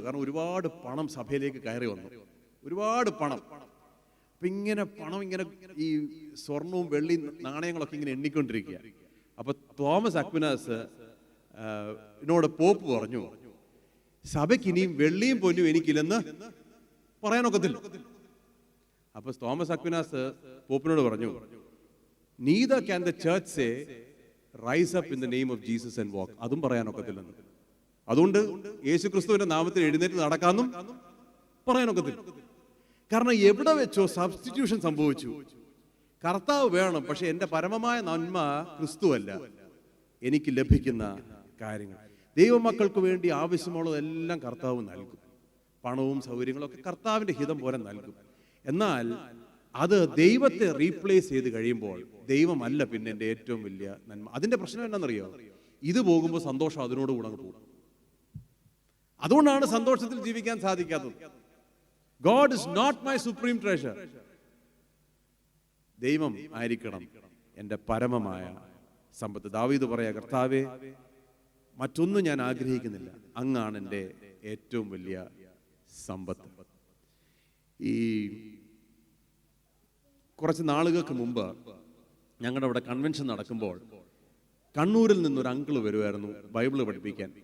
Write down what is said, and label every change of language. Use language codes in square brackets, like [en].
[ml] കാരണം ഒരുപാട് പണം സഭയിലേക്ക് കയറി വന്നു, ഒരുപാട് പണം. അപ്പൊ ഇങ്ങനെ പണം ഇങ്ങനെ ഈ സ്വർണവും വെള്ളിയും നാണയങ്ങളൊക്കെ ഇങ്ങനെ എണ്ണിക്കൊണ്ടിരിക്കുക. അപ്പൊ തോമസ് അക്വിനാസ് എന്നോട് പോപ്പ് പറഞ്ഞു, സഭയ്ക്ക് ഇനിയും വെള്ളിയും പൊന്നും എനിക്കില്ലെന്ന് പറയാനൊക്കത്തില്ല. അപ്പൊ തോമസ് അക്വിനാസ് പോപ്പിനോട് പറഞ്ഞു, [en] neither can the church say rise up in the name of Jesus and walk. [ml] അതും പറയാനൊക്കത്തില്ലെന്ന്. അതുകൊണ്ട് യേശുക്രിസ്തുവിന്റെ നാമത്തിൽ എഴുന്നേറ്റ് നടക്കാന്നും പറയാനൊക്കത്തില്ല. കാരണം എവിടെ വെച്ചോ സബ്സ്റ്റിറ്റ്യൂഷൻ സംഭവിച്ചു. കർത്താവ് വേണം, പക്ഷെ എൻ്റെ പരമമായ നന്മ ക്രിസ്തുവല്ല, എനിക്ക് ലഭിക്കുന്ന കാര്യങ്ങൾ. ദൈവമക്കൾക്ക് വേണ്ടി ആവശ്യമുള്ളതെല്ലാം കർത്താവ് നൽകും. പണവും സൗകര്യങ്ങളും ഒക്കെ കർത്താവിന്റെ ഹിതം പോലെ നൽകും. എന്നാൽ അത് ദൈവത്തെ റീപ്ലേസ് ചെയ്ത് കഴിയുമ്പോൾ ദൈവമല്ല പിന്നെ എൻ്റെ ഏറ്റവും വലിയ നന്മ. അതിന്റെ പ്രശ്നം എന്താണെന്നറിയോ? ഇത് പോകുമ്പോൾ സന്തോഷം അതിനോട് കൂടെ അങ്ങ് പോകും. അതുകൊണ്ടാണ് സന്തോഷത്തിൽ ജീവിക്കാൻ സാധിക്കാത്തത്. [en] God is not my supreme treasure. [ml] ദൈവം ആയിരിക്കണം എൻ്റെ പരമമായ സമ്പത്ത്. ദാവീദ് പറയാ, കർത്താവേ മറ്റൊന്നും ഞാൻ ആഗ്രഹിക്കുന്നില്ല, അങ്ങാണ് എൻ്റെ ഏറ്റവും വലിയ സമ്പത്ത്. ഈ കുറച്ച് നാളുകൾക്ക് മുമ്പ് ഞങ്ങളുടെ അവിടെ കൺവെൻഷൻ നടക്കുമ്പോൾ കണ്ണൂരിൽ നിന്നൊരു അങ്കിള് വരുമായിരുന്നു ബൈബിള് പഠിപ്പിക്കാൻ.